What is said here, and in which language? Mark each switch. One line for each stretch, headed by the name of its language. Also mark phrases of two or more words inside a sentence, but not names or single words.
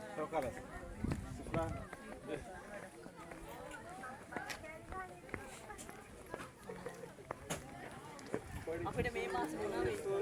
Arabic: خلاص شكرا
Filipino: Ako na may mask mo na eh.